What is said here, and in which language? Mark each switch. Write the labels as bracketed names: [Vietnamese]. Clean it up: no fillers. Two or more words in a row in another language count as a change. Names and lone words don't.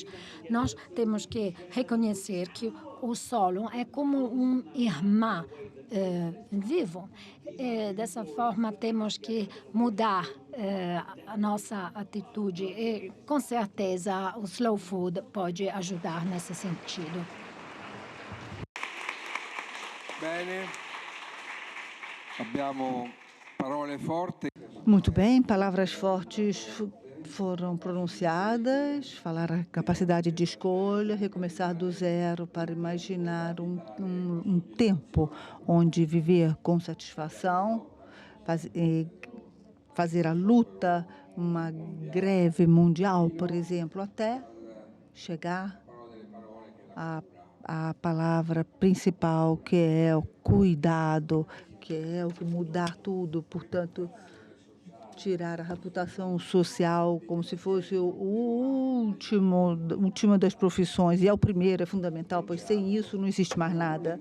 [Portuguese] Nós temos que reconhecer que o solo é como um irmão vivo. Dessa forma, temos que mudar a nossa atitude e, com certeza, o Slow Food pode ajudar nesse sentido. [Italian] Bene, abbiamo parole forti. [Portuguese] Muito bem, palavras fortes foram pronunciadas, falar a capacidade de escolha, recomeçar do zero para imaginar um tempo onde viver com satisfação, fazer a luta, uma greve mundial, por exemplo, até chegar a palavra principal, que é o cuidado, que é o que mudar tudo, portanto, tirar a reputação social como se fosse o última das profissões, e é o primeiro, é fundamental, pois sem isso não existe mais nada.